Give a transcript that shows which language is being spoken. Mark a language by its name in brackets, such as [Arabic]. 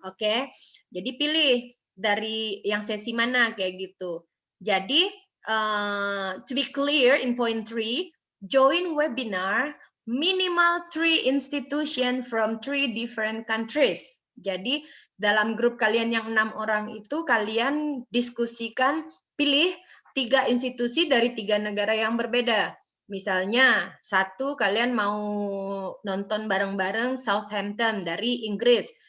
[Indonesian] Okay, jadi pilih dari yang sesi mana kayak gitu. [English] Jadi to be clear in point 3, join webinar minimal 3 institution from 3 different countries. [Indonesian] Jadi dalam grup kalian yang 6 orang itu kalian diskusikan, pilih 3 institusi dari 3 negara yang berbeda. Misalnya, 1 kalian mau nonton bareng-bareng Southampton dari Inggris.